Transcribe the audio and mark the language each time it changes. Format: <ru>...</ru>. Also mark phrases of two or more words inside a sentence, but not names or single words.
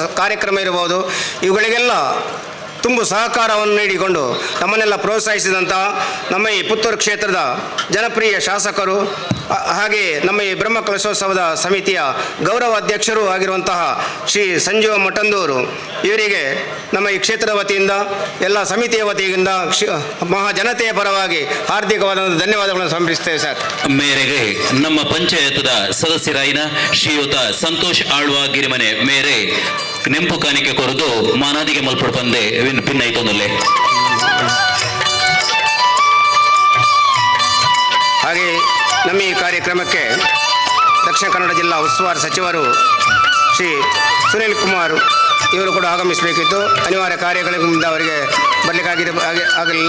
<kn>ಕಾರ್ಯಕ್ರಮ ಇರ್ಬೋದು, ಇವುಗಳಿಗೆಲ್ಲ ತುಂಬ ಸಹಕಾರವನ್ನು ನೀಡಿಕೊಂಡು ನಮ್ಮನ್ನೆಲ್ಲ ಪ್ರೋತ್ಸಾಹಿಸಿದಂಥ ನಮ್ಮ ಈ ಪುತ್ತೂರು ಕ್ಷೇತ್ರದ ಜನಪ್ರಿಯ ಶಾಸಕರು, ಹಾಗೆಯೇ ನಮ್ಮ ಈ ಬ್ರಹ್ಮಕಲಶೋತ್ಸವದ ಸಮಿತಿಯ ಗೌರವ ಅಧ್ಯಕ್ಷರೂ ಆಗಿರುವಂತಹ ಶ್ರೀ ಸಂಜೀವ ಮಠಂದೂರು ಇವರಿಗೆ ನಮ್ಮ ಈ ಕ್ಷೇತ್ರದ ವತಿಯಿಂದ ಎಲ್ಲ ಸಮಿತಿಯ ವತಿಯಿಂದ ಮಹಾಜನತೆಯ ಪರವಾಗಿ ಹಾರ್ದಿಕವಾದ ಧನ್ಯವಾದಗಳನ್ನು ಸಮರ್ಪಿಸ್ತೇವೆ ಸರ್.</kn> <tcy>ಮೇರೆಗೆ ನಮ್ಮ ಪಂಚಾಯತದ ಸದಸ್ಯರಾಯಿನ ಶ್ರೀಯುತ ಸಂತೋಷ್ ಆಳ್ವ ಗಿರಿಮನೆ ಮೇರೆ ನೆಂಪು ಕಾಣಿಕೆ ಕೊರದು ಮಾನಾದಿಗೆ ಮಲ್ಪಡು ಪಂದೆ ಭಿನ್ನೈತೊಂದಲ್ಲೇ.</tcy> <kn>ಹಾಗೆ ನಮ್ಮ ಈ ಕಾರ್ಯಕ್ರಮಕ್ಕೆ ದಕ್ಷಿಣ ಕನ್ನಡ ಜಿಲ್ಲಾ ಉಸ್ತುವಾರಿ ಸಚಿವರು ಶ್ರೀ ಸುನಿಲ್ ಕುಮಾರ್ ಇವರು ಕೂಡ ಆಗಮಿಸಬೇಕಿತ್ತು. ಅನಿವಾರ್ಯ ಕಾರ್ಯಗಳಿಂದ ಅವರಿಗೆ ಆಗಲಿಲ್ಲ.</kn>